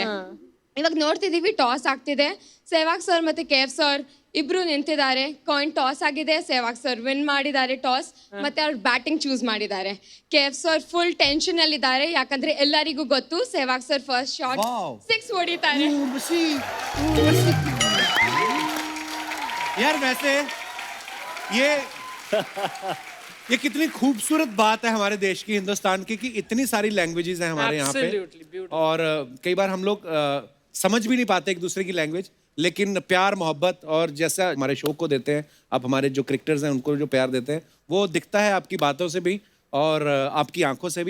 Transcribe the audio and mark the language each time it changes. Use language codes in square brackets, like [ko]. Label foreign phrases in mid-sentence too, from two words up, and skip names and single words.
[kn] ಇವಾಗ ನೋಡ್ತಿದ್ದೀವಿ ಟಾಸ್ ಆಗ್ತಿದೆ, ಸೆಹ್ವಾಗ್ ಸರ್ ಮತ್ತೆ KF ಸರ್ ಇಬ್ರು ನಿಂತಿದ್ದಾರೆ, ಕಾಯಿನ್ ಟಾಸ್ ಆಗಿದೆ, ಸೆಹ್ವಾಗ್ ಸರ್ ವಿನ್ ಮಾಡಿದ್ದಾರೆ ಟಾಸ್, ಮತ್ತೆ ಅವ್ರು [en] batting choose [kn] ಮಾಡಿದ್ದಾರೆ. KF ಸರ್ [en] full tension [kn] ಅಲ್ಲಿ ಇದ್ದಾರೆ, ಯಾಕಂದ್ರೆ ಎಲ್ಲರಿಗೂ ಗೊತ್ತು ಸೆಹ್ವಾಗ್ ಸರ್ [en] first shot [kn] 6 ಹೊಡಿತಾರೆ. [hi] यार वैसे ये कितनी खूबसूरत बात है हमारे देश की, हिंदुस्तान की, कि इतनी सारी लैंग्वेजेस हैं हमारे यहाँ पे। [en] Absolutely beautiful. [hi] और कई बार हम लोग समझ भी नहीं पाते एक दूसरे की लैंग्वेज, लेकिन प्यार मोहब्बत और जैसा हमारे शो को देते हैं आप, हमारे जो क्रिकेटर्स हैं उनको जो प्यार देते हैं, वो दिखता है आपकी बातों से भी और आपकी आंखों से भी।